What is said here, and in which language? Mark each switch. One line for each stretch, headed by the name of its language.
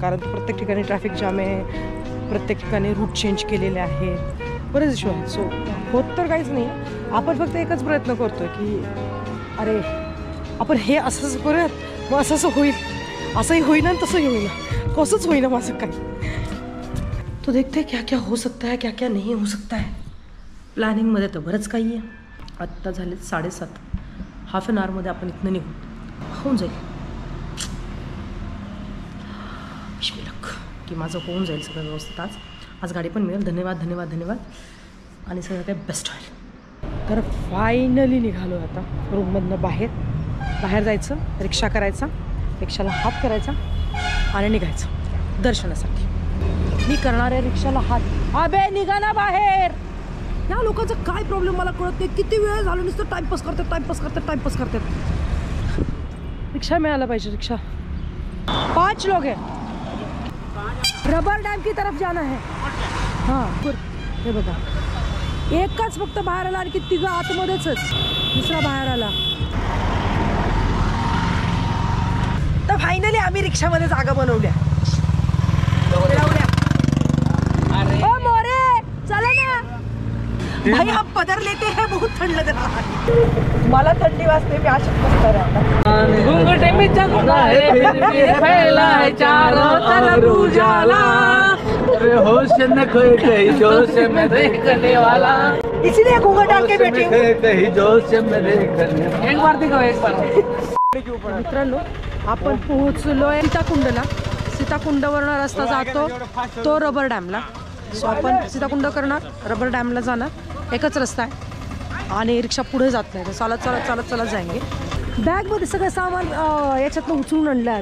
Marathi: कारण प्रत्येक ठिकाणी ट्रॅफिक जाम आहे, प्रत्येक ठिकाणी रूट चेंज केलेले आहेत, बरेच इश्यू आहेत. सो होत तर काहीच नाही. आपण फक्त एकच प्रयत्न करतोय की अरे आपण हे असंच करूयात, मग असं होईल, असंही होईना तसंही होईना, कसंच होईना माझं काही.
Hindi: तो देखते क्या क्या हो सकता है, क्या क्या नहीं हो सकता है.
Marathi: प्लॅनिंगमध्ये तर बरंच काही आहे. आत्ता झाले 7:30. हाफ एन आवरमध्ये आपण इथनं निघू, होऊन जाईल. विश्मिलक की माझं होऊन जाईल सगळं व्यवस्थित. आज गाडी पण मिळेल. धन्यवाद धन्यवाद धन्यवाद. आणि सगळं काही बेस्ट होईल. तर फायनली निघालो आता रूममधनं बाहेर जायचं, रिक्षा करायचा, रिक्षाला हात करायचा आणि निघायचं दर्शनासाठी. मी करणार आहे रिक्षाला हात. अबे निघा ना बाहेर. या लोकांचा काय प्रॉब्लेम मला कळत नाही. किती वेळ झालो नुसतं टाइमपास करतात. रिक्षा मिळायला पाहिजे.
Hindi: रिक्षा 5 लोग हैं. रबर डॅम की तरफ जाना है.
Marathi: हां हे बघा, एकच फक्त बाहेर आला, आणखी 3 आतमध्येच, दुसरा बाहेर आला. तर फायनली आम्ही रिक्षामध्ये जागा बनवल्या.
Hindi: ओ मोरे चला ना भाई, आप पदर लेते हैं. बहुत थंड लग रहा है.
Marathi: मला थंडी वाजते. मी अशीच बसणार आहे.
Hindi: घूंघटे में चलता है फिर फैला है चारों तरफ उजाला, अरे होश न खोए कहीं जोश में देखने वाला, इसलिए घूंघट डाल के बैठी हूँ. कहीं जोश में देखने. एक बार दिखाओ, एक बार.
Marathi: मित्रांनो, आपण पोहोचलोय सीताकुंडला. सीताकुंडवरनं रस्ता जातो तो रबर डॅमला. सो आपण सीताकुंड करणार, रबर डॅमला जाणार. एकच रस्ता आहे आणि रिक्षा पुढे जात नाही.
Hindi: चालत जाएंगे.
Marathi: बॅगमध्ये सगळं सामान याच्यातनं उचलून आणलं आहे.